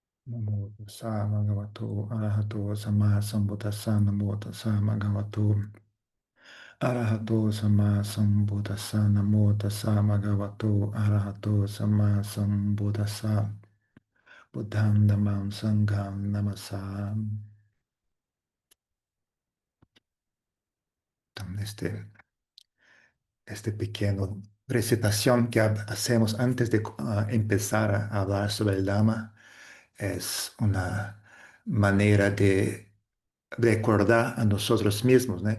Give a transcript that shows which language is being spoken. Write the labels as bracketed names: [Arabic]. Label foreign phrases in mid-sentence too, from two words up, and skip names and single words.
[Pali] Namo tassa bhagavato arahato samma sambuddhassa. Namo tassa bhagavato arahato samma sambuddhassa. Namo tassa bhagavato arahato samma sambuddhassa. Buddham dhammam sangham namasami. [Spanish] Entonces, este pequeño recitación que hacemos antes de empezar a hablar sobre el Dhamma es una manera de recordar a nosotros mismos, ¿no?